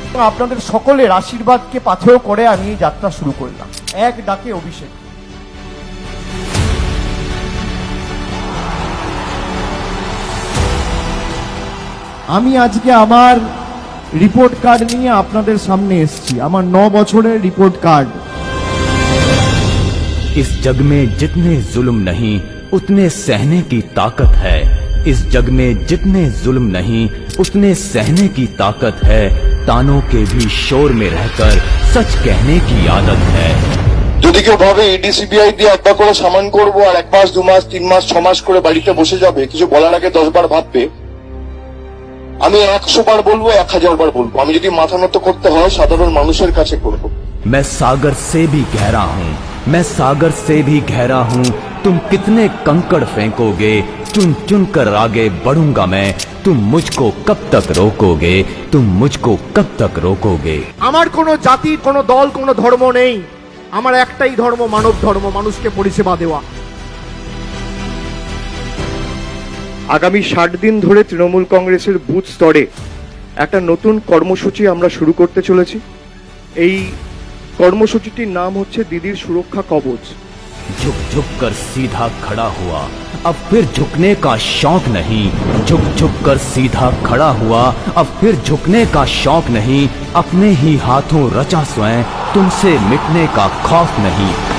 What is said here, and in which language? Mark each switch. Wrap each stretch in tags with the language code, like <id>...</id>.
<bn>আপনাদের সকলের আশীর্বাদকে পাথেয় করে আমি এই যাত্রা শুরু করলাম। এক ডাকে অভিষেক। আমি আজকে আমার রিপোর্ট কার্ড নিয়ে আপনাদের সামনে এসেছি, আমার 9 বছরের রিপোর্ট কার্ড।</bn> <hi>इस जग में जितने जुल्म नहीं उतने सहने की ताकत है, इस जग में जितने जुल्म नहीं उतने सहने की ताकत है, तानों के भी शोर में रहकर सच कहने की आदत है।</hi> <bn>যদি কেউ ভাবে ইডি সিবিআই দিয়ে একবার করে সামান করবো আর 1 মাস 2 মাস 3 মাস 6 মাস করে বাড়িতে বসে যাবে, কিছু বলার আগে 10 বার ভাববে, আমি 100 বার বলবো, 1000 বার বলবো, আমি যদি মাথা নত করতে হয় সাধারণ মানুষের কাছে করবো।</bn> <hi>मैं सागर से भी गहरा हूँ, मैं सागर से भी गहरा हूँ, तुम कितने कंकड़ फेंकोगे, चुन चुन कर आगे बढ़ूंगा मैं, तुम मुझको कब तक रोकोगे, तुम मुझको कब तक रोकोगे।</hi> <bn>আমার কোনো জাতি, কোনো দল, কোনো ধর্ম নেই, আমার একটাই ধর্ম, মানব ধর্ম, মানুষকে পরিষেবা দেওয়া। আগামী 60 দিন ধরে তৃণমূল কংগ্রেসের বুথ স্তরে একটা নতুন কর্মসূচি আমরা শুরু করতে চলেছি। এই কর্মসূচিটির নাম হচ্ছে দিদির সুরক্ষা কবচ।</bn> <hi>झुक झुक कर सीधा खड़ा हुआ, अब फिर झुकने का शौक नहीं, झुक झुक कर सीधा खड़ा हुआ, अब फिर झुकने का शौक नहीं, अपने ही हाथों रचा स्वयं, तुमसे मिटने का खौफ नहीं।</hi>